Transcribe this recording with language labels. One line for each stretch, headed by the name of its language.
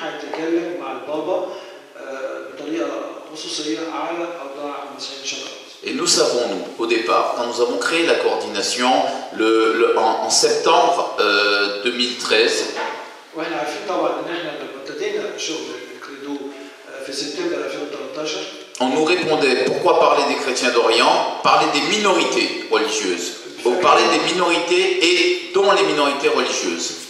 Arabic: يتكلم مع البابا بطريقة خصوصية على أوضاع المسيحيين الشرق الأوسط.
French: Et nous savons, nous, au départ, quand nous avons créé la coordination en septembre 2013,
Arabic: واحنا عارفين طبعا ان احنا لما ابتدينا شغل الكريدو في سبتمبر 2013
French: on nous répondait pourquoi parler des chrétiens d'Orient, parler des minorités religieuses, ou parler des minorités et dont les minorités religieuses.